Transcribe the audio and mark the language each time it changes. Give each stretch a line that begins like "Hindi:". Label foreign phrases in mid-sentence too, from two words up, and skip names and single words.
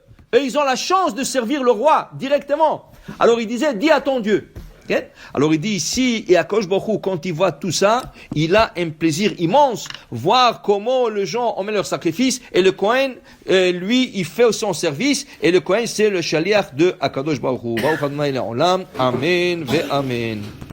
French: Eux, ils ont la chance de servir le roi directement. Alors, il disait, dis à ton Dieu. Okay? Alors, il dit ici, et à Kosh Baruch, quand il voit tout ça, il a un plaisir immense, voir comment les gens ont mis leur sacrifice, et le Kohen, lui, il fait son service, et le Kohen, c'est le Shaliach de Akadosh Baruch Hu.
Hebrew: ברוך ה׳ לעולם אמן ואמן.